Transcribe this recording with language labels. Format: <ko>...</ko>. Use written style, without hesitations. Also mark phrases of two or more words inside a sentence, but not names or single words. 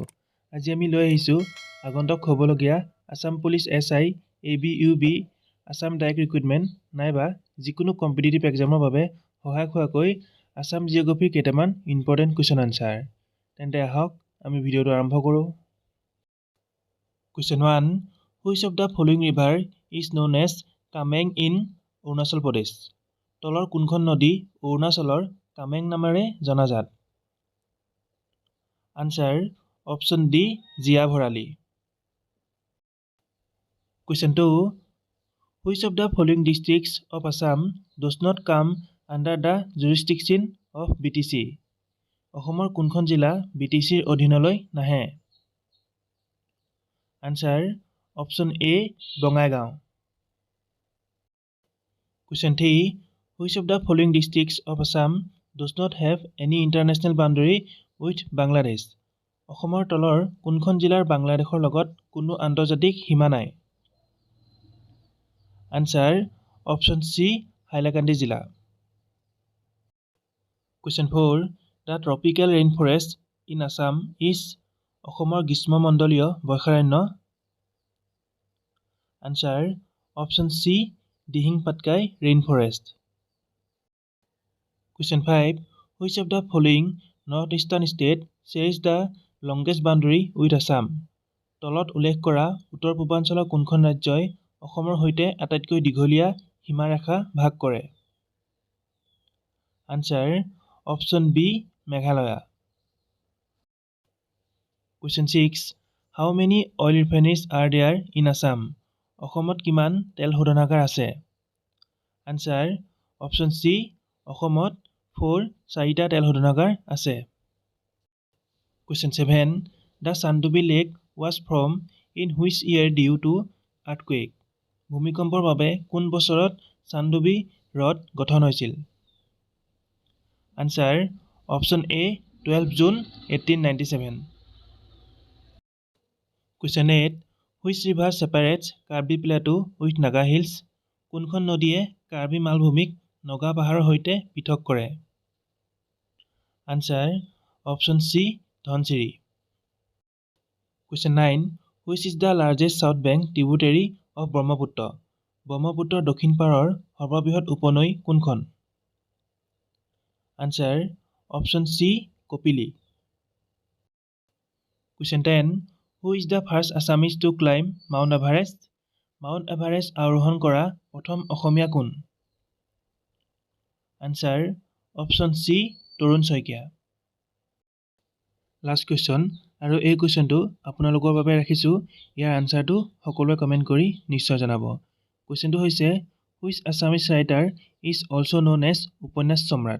<as>আজি আমি লৈ আহিছোঁ আগন্তুক হ'বলগীয়া আসাম পুলিচ SI ABUB আসাম</as> <en>direct recruitment</en> <as>নাইবা যিকোনো</as> <en>competitive exam</en> <as>বাবে সহায়ক হোৱাকৈ আসাম জিঅ'গ্ৰাফীৰ কেইটামান</as> <en>important question answer.</en> <as>তেন্তে আহক আমি ভিডিঅ'টো আৰম্ভ কৰোঁ। কুৱেশ্যন 1,</as> <en>Which of the following river is known as Kameng in Arunachal Pradesh?</en> <as>তলৰ কোনখন নদী অৰুণাচলৰ কামেং নামেৰে জনাজাত?</as> <en>answer option D Jia Bharali. Question 2, Which of the following districts of Assam does not come under the jurisdiction of BTC?</en> <as>অসমৰ কোনখন জিলা BTCৰ অধীনলৈ নাহে?</as> <en>answer option A Bongaigaon. Question 3, which of the following districts of Assam does not have any international boundary with Bangladesh?</en> <as>অসমৰ তলৰ কোনখন জিলাৰ বাংলাদেশৰ লগত কোনো আন্তৰ্জাতিক সীমা নাই?</as> <en>answer option C Hailakandi জিলা। Question 4, the tropical rainforest in Assam is</en> <as>অসমৰ গ্ৰীষ্মমণ্ডলীয় বৰ্ষাৰণ্য?</as> <en>answer option C Dihing Patkai rainforest. Question 5, which of the following northeastern state shares the longest boundary with Assam?</en> <as>তলত উল্লেখ কৰা উত্তৰ পূৰ্বাঞ্চলৰ কোনখন ৰাজ্যই অসমৰ সৈতে আটাইতকৈ দীঘলীয়া সীমাৰেখা ভাগ কৰে?</as> <en>answer option B Meghalaya. Question 6, how many oil refineries are there in Assam?</en> <as>অসমত কিমান তেল শোধনাগাৰ আছে?</as> <en>answer option C</en> <as>অসমত 4টা তেল শোধনাগাৰ আছে।</as> <en>Question 7, the Sandobi lake was formed in which year due to earthquake?</en> <as>ভূমিকম্পৰ বাবে কোন বছৰত চান্দোবি হ্ৰদ গঠন হৈছিল?</as> <en>answer option A 12 June 1897. Question 8, which river separates কাৰ্বি প্লেটু with নাগা হিলছ?</en> <as>কোনখন নদীয়ে কাৰ্বি মালভূমিক নগা পাহাৰৰ সৈতে পৃথক কৰে?</as> <en>answer option C Dhansiri. Question 9, which is the largest south bank tributary of ব্ৰহ্মপুত্ৰ?</en> <as>ব্ৰহ্মপুত্ৰৰ দক্ষিণ পাৰৰ সৰ্ববৃহৎ উপনৈ কোনখন?</as> <en>answer option C Kopili. Question 10, who is the first Assamese to climb Mount Everest?</en> <as>মাউণ্ট এভাৰেষ্ট আৰোহণ কৰা প্ৰথম অসমীয়া কোন?</as> <en>answer option C Tarun Saikia. last question,</en> <as>আৰু এই কুৱেশ্যনটো আপোনালোকৰ বাবে ৰাখিছোঁ। ইয়াৰ আনচাৰটো সকলোৱে কমেণ্ট কৰি নিশ্চয় জনাব। কুৱেশ্যনটো হৈছে,</as> <en>which Assamese writer is also known as</en> <as>উপন্যাস সম্ৰাট?</as>